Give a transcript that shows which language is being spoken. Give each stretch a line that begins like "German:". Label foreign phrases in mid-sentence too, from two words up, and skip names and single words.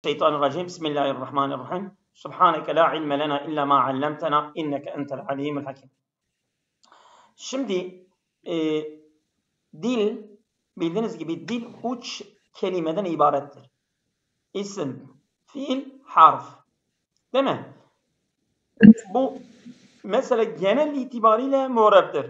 Arabic: الشيطان الرجيم بسم الله الرحمن الرحيم سبحانك لا علم لنا إلا ما علمتنا إنك أنت العليم الحكيم.
Turkish: Şimdi dil bildiğiniz gibi dil 3 kelimeden ibarettir. İsim, fiil, harf. Değil mi? Bu mesela genel itibariyle muğreptir.